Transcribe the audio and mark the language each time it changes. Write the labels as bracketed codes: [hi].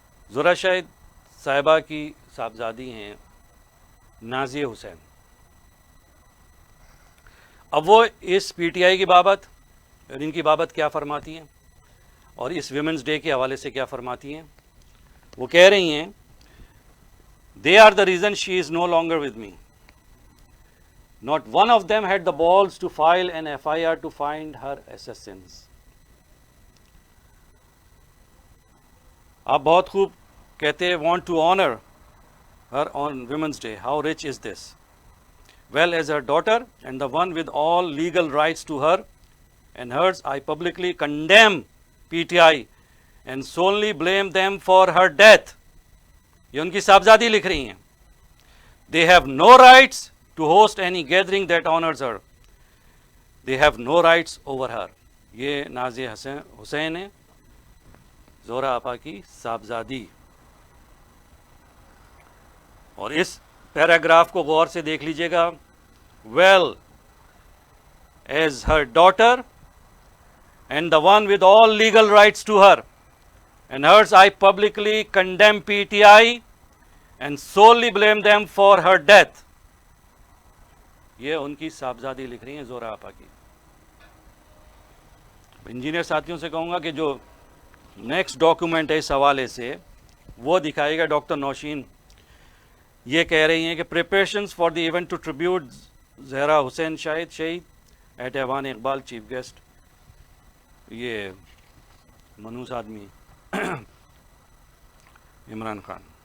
[ur] زہرا شاہد صاحبہ کی صاحبزادی ہیں نازیہ حسین. اب وہ اس پی ٹی آئی کی بابت اور ان کی بابت کیا فرماتی ہیں اور اس ویمنز ڈے کے حوالے سے کیا فرماتی ہیں. وہ کہہ رہی ہیں [en] they are the reason she is no longer with me. Not one of them had the balls to file an FIR to find her assassins. [ur] آپ بہت خوب کہتے ہیں [en] want to honor her on Women's Day. How rich is this? Well, as her daughter and the one with all legal rights to her and hers, I publicly condemn PTI and solely blame them for her death. [ur] یہ ان کی صاحبزادی لکھ رہی ہیں. [en] They have no rights to host any gathering that honors her. They have no rights over her. [ur] یہ نازیہ حسین ہے، زہرا آپا کی صاحبزادی. اور اس پیراگراف کو غور سے دیکھ لیجئے گا. [en] Well, as her daughter and the one with all legal rights to her and hers, I publicly condemn PTI and solely blame them for her death. [ur] یہ ان کی صاحبزادی لکھ رہی ہیں زہرا آپا کی. انجینئر ساتھیوں سے کہوں گا کہ جو نیکسٹ ڈاکومنٹ ہے اس حوالے سے وہ دکھائے گا. ڈاکٹر نوشین یہ کہہ رہی ہیں کہ [en] preparations for the event to tribute [ur] Zahra حسین شہید ایٹ ایوان اقبال، چیف گیسٹ یہ منوس آدمی عمران خان.